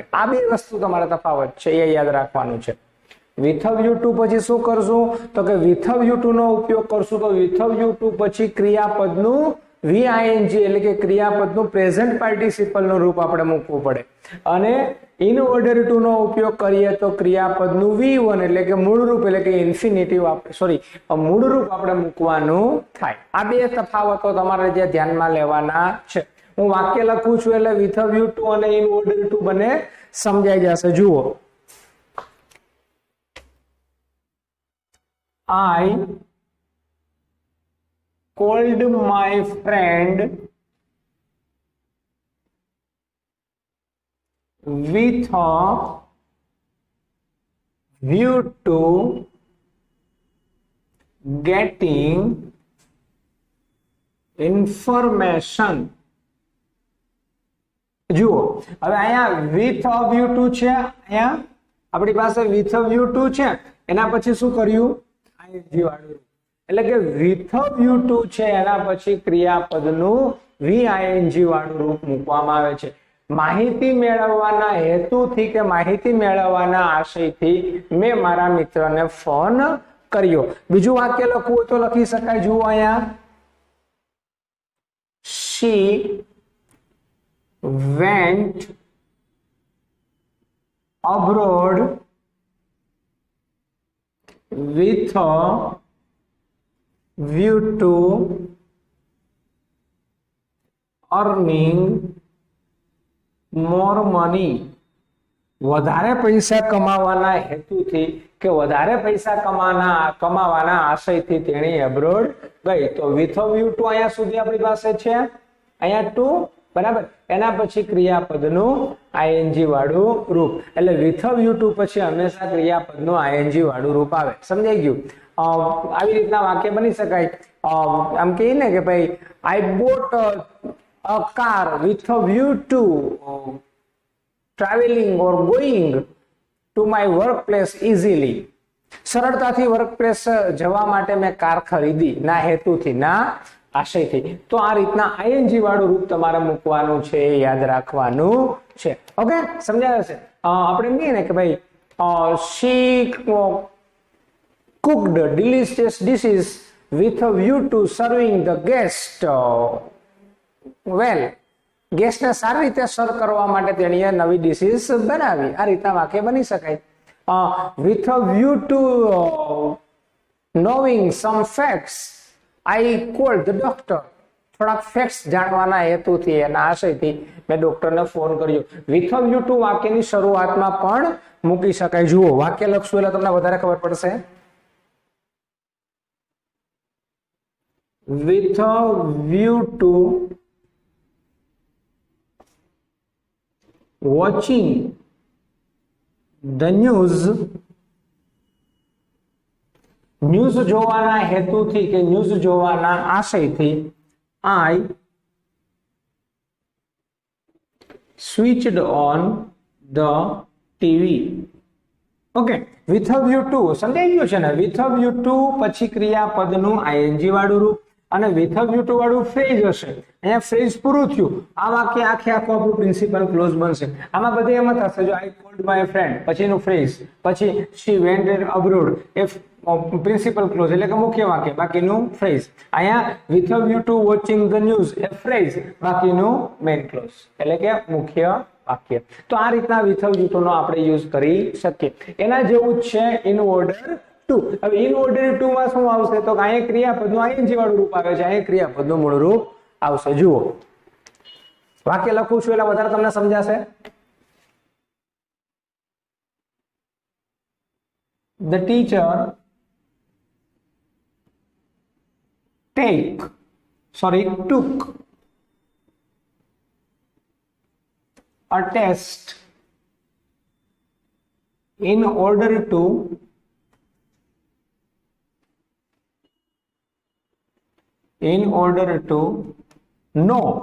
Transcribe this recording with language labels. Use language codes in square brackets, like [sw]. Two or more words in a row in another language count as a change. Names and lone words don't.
[gu] આ બે વસ્તુ તમારે તફાવત છે, એ યાદ રાખવાનું છે. [en] with view to [gu] પછી શું કરશું તો કે [en] with view to [gu] નો ઉપયોગ કરશું તો [en] with view to [gu] પછી ક્રિયાપદનું VING એટલે કે ક્રિયાપદનું [en] present participle [gu] નું રૂપ આપણે મૂકવું પડે, અને [en] in order to [gu] નો ઉપયોગ કરીએ તો ક્રિયાપદનું V1 એટલે કે મૂળ રૂપ એટલે કે ઇન્ફિનિટિવ મૂળ રૂપ આપણે મૂકવાનું થાય. આ બે તફાવતો તમારે જે ધ્યાનમાં લેવાના છે. હું વાક્ય લખું છું એટલે [en] with view to [gu] અને [en] in order to [gu] બને સમજાઈ જશે. જુઓ, [en] I called my friend with a view to getting information. [gu] જુઓ, હવે અહીંયા [en] with a view to [gu] છે, અહીંયા આપણી પાસે [en] with a view to [gu] છે, એના પછી શું કર્યું? ING વાળું. એટલે કે [en] with view to [gu] છે એના પછી ક્રિયાપદનું VING વાળું રૂપ મૂકવામાં આવે છે. માહિતી મેળવવાના હેતુથી કે માહિતી મેળવવાના આશયથી મેં મારા મિત્રને ફોન કર્યો. બીજું વાક્ય લખવું તો લખી શકાય. જુઓ અહીંયા, [en] she went abroad with a view to earning more money. [gu] વધારે પૈસા કમાવાના હેતુથી કે વધારે પૈસા કમાવાના આશયથી તેણી એબ્રોડ ગઈ. તો [en] with view to [gu] અહીંયા સુધી આપણી પાસે છે, અહીંયા ટુ બરાબર, એના પછી ક્રિયાપદનું ING વાળું રૂપ. એટલે [en] with view to [gu] પછી હંમેશા ક્રિયાપદનું ING વાળું રૂપ આવે. સમજાઈ ગયું? આવી રીતના વાક્ય બની શકાય. આમ કહીએ ને કે ભાઈ [en] I bought a car with a view to traveling or going to my workplace easily. [gu] સરળતાથી વર્કપ્લેસ જવા માટે મેં કાર ખરીદી, ના હેતુથી ના આશયથી. તો આ રીતના ING વાળું રૂપ તમારે મૂકવાનું છે, યાદ રાખવાનું છે. ઓકે, સમજાય છે? આપણે કહીએ ને કે ભાઈ [en] she cooked delicious dishes with a view to serving the guest well. [gu] ગેસ્ટને સારી રીતે સર્વ કરવા માટે તેણીએ નવી ડિશિસ બનાવી. આ રીતના વાક્ય બની શકાય. [en] With a view to knowing some facts, I called the doctor. [gu] થોડાક ફેક્ટ્સ જાણવાના હેતુથી એના આશયથી મેં ડોક્ટરને ફોન કર્યો. [en] with a view to [gu] વાક્યની શરૂઆતમાં પણ મૂકી શકાય. જુઓ વાક્ય લખશું એટલે તમને વધારે ખબર પડશે. [en] with a view to watching the news [gu] જોવાના હેતુથી કે ન્યૂઝ જોવાના આશયથી [en] I switched on the TV. Okay, with a view to [gu] સમજાઈ ગયું છે ને. [en] with a view to [gu] પછી ક્રિયાપદનું ing વાળું રૂપ અને [en] with a view to [gu] વાળું ફ્રેઝ હશે. અહીંયા ફ્રેઝ પૂરું થયું. આ વાક્ય આખે આખું આપણું [en] principal clause [gu] બનશે. આમાં બધે એમ થશે જો [en] I called my friend [gu] પછીનું ફ્રેઝ પછી [en] she went abroad [gu] એ [en] principal clause [gu] એટલે કે મુખ્ય વાક્ય બાકીનું ફ્રેઝ. અહીંયા [en] with a view to watching the news [gu] એ ફ્રેઝ બાકીનું [en] main clause [gu] એટલે કે મુખ્ય વાક્ય. તો આ રીતના [en] with a view to [gu] નો આપણે યુઝ કરી શકીએ. એના જેવું જ છે [en] in order to. [gu] હવે [en] in order to [gu] માં શું આવશે તો અહીંયા ક્રિયાપદનું ing વાળું રૂપ આવે છે. અહીંયા ક્રિયાપદનું મૂળ રૂપ આવશે. જુઓ વાક્ય લખું છું એટલે વધારે તમને સમજાશે. [en] The teacher took a test in order to know